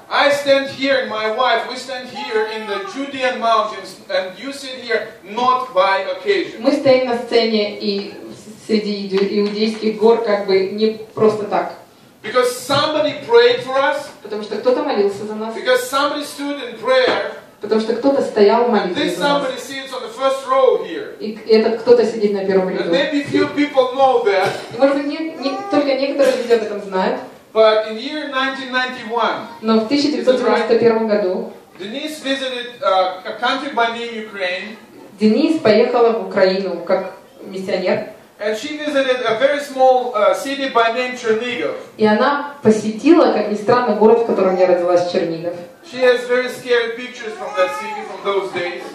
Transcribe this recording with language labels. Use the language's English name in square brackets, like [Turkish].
[English] I stand here and my wife, we stand here in the Judean mountains and you sit here not by occasion. [Russian] Мы стоим на сцене и среди иудейских гор как бы не просто так. [English] Because somebody prayed for us, [Russian] Потому что кто-то молился за нас, [English] because somebody stood in prayer, [Russian] потому что кто-то стоял в [English] and [Russian] молитве [English] this [Russian] за нас. [English] somebody sits on the first row here. [Russian] И этот кто-то сидит на первом [English] And [Russian] ряду. [English] maybe few people know that, [Russian] И, может быть, только некоторые люди об этом знают, [English] but in year 1991, [Russian] но в 1991 году [English] Denise visited a country by name Ukraine, [Russian] Денис поехала в Украину как миссионер, [English] and she visited a very small city by name Chernigov. [Russian] и она посетила, как ни странно, город, в котором я родилась, Чернигов. [English] She has very scary pictures from that city from those days.